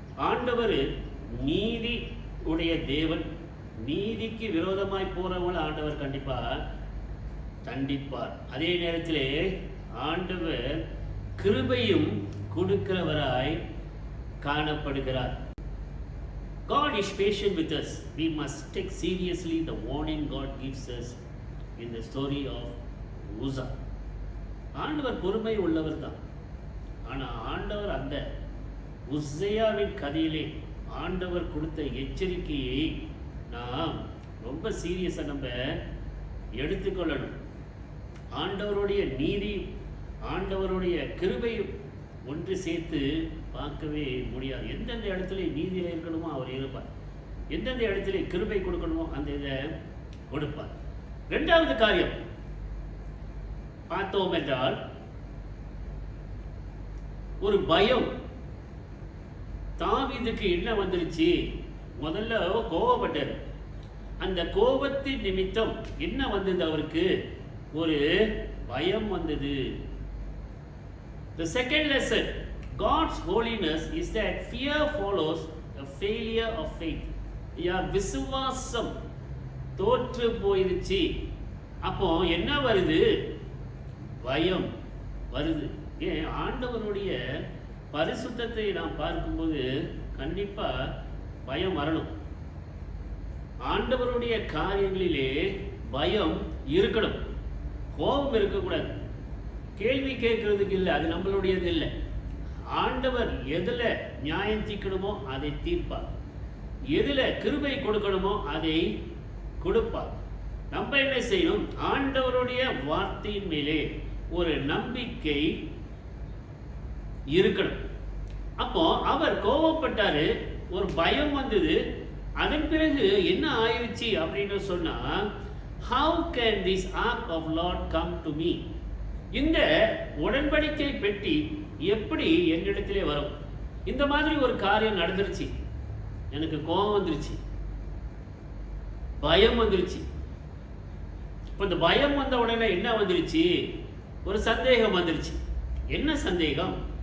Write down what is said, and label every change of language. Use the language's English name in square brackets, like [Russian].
[Tamil] ஆண்டவர் நீதி உடைய தேவன். நீதிக்கு விரோதமாய் போறவங்களை ஆண்டவர் கண்டிப்பா தண்டிப்பார். அதே நேரத்திலே ஆண்டவர் கிருபையும் கொடுக்கிறவராய் காணப்படுகிறார். [English] God is patient with us. We must take seriously the warning God gives us in the story of Uzzah. [Tamil] ஆண்டவர் பொறுமை உள்ளவர் தான். ஆனால் ஆண்டவர் அந்த உஸ்ஸையாவின் கதையிலே ஆண்டவர் கொடுத்த எச்சரிக்கையை நாம் ரொம்ப சீரியஸாக நம்ம எடுத்துக்கொள்ளணும். ஆண்டவருடைய நீதி, ஆண்டவருடைய கிருபையும் ஒன்று சேர்த்து பார்க்கவே முடியாது. எந்தெந்த இடத்துல நீதியில் இருக்கணுமோ அவர் இருப்பார், எந்தெந்த இடத்துல கிருபை கொடுக்கணுமோ அந்த இதை கொடுப்பார். ரெண்டாவது காரியம் பார்த்தோம் என்றால், ஒரு பயம் தாவீதுக்கு என்ன வந்துருச்சு? முதல்ல கோபப்பட்டார். அந்த கோபத்தின் நிமித்தம் என்ன வந்தது? அவருக்கு ஒரு பயம் வந்தது. [English] The second lesson, God's holiness is that fear follows a failure of faith. [Tamil] விசுவாசம் தோற்று போயிருச்சு. அப்போ என்ன வருது? பயம் வருது. ஏன்? ஆண்டவருடைய பரிசுத்தத்தை நாம் பார்க்கும்போது கண்டிப்பா பயம் வரணும். ஆண்டவருடைய காரியங்களிலே பயம் இருக்கணும், கோபம் இருக்கக்கூடாது. கேள்வி கேட்கறதுக்கு இல்லை, அது நம்மளுடையது இல்லை. ஆண்டவர் எதில் நியாயம் தீர்க்கணுமோ அதை தீர்ப்பார், எதில் கிருபை கொடுக்கணுமோ அதை கொடுப்பார். நம்ம என்ன செய்யணும்? ஆண்டவருடைய வார்த்தையின் மேலே ஒரு நம்பிக்கை இருக்கணும். அப்போ அவர் கோபப்பட்டாரு, ஒரு பயம் வந்தது. அதன் பிறகு என்ன ஆயிடுச்சு அப்படின்னு சொன்னா, [English] how can this ark of Lord come to me? [Tamil] இந்த உடன்படிக்கை பெட்டி எப்படி என்னிடத்திலே வரும்? இந்த மாதிரி ஒரு காரியம் நடந்துருச்சு, எனக்கு கோபம் வந்துருச்சு, பயம் வந்துருச்சு. இப்போ இந்த பயம் வந்த உடனே என்ன வந்துருச்சு? ஒரு சந்தேகம் வந்துருச்சு. என்ன சந்தேகம்?